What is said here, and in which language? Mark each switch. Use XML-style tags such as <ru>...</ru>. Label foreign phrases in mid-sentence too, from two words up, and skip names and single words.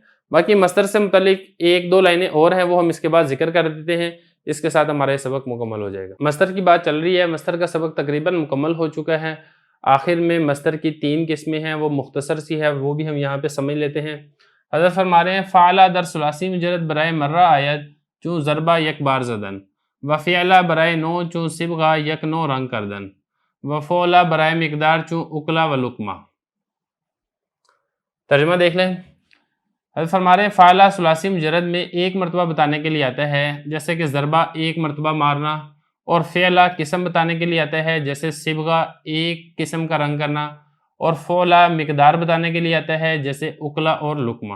<ur>باقی مصدر سے متعلق 1-2 لائنیں اور ہیں، وہ ہم اس کے بعد ذکر کر دیتے ہیں. اس کے ساتھ ہمارا یہ سبق مکمل ہو جائے گا. مصدر کی بات چل رہی ہے، مصدر کا سبق تقریباً مکمل ہو چکا ہے. آخر میں مصدر کی 3 قسمیں ہیں، وہ مختصر سی ہے، وہ بھی ہم یہاں پہ سمجھ لیتے ہیں. حضرت فرما رہے ہیں</ur> <fa>فعلا در ثلاثی مجرد برائے مرہ آیت چون ضربہ یک بار زدن، و فعلا برائے نو چون صبغہ یک نو رنگ کردن، و فعلا برائے مقدار چون اکلا و لقمہ.</fa> <ur>ترجمہ دیکھ لیں. حضرت فرما رہے ہیں فعلا ثلاثی مجرد میں ایک مرتبہ بتانے کے لیے آتا ہے، جیسے کہ ضربہ ایک مرتبہ مارنا، اور فعلا قسم بتانے کے لیے آتا ہے، جیسے صبغہ ایک قسم کا رنگ کرنا، اور فعلا مقدار بتانے کے لیے آتا ہے، جیسے اکلا اور لقمہ.</ur>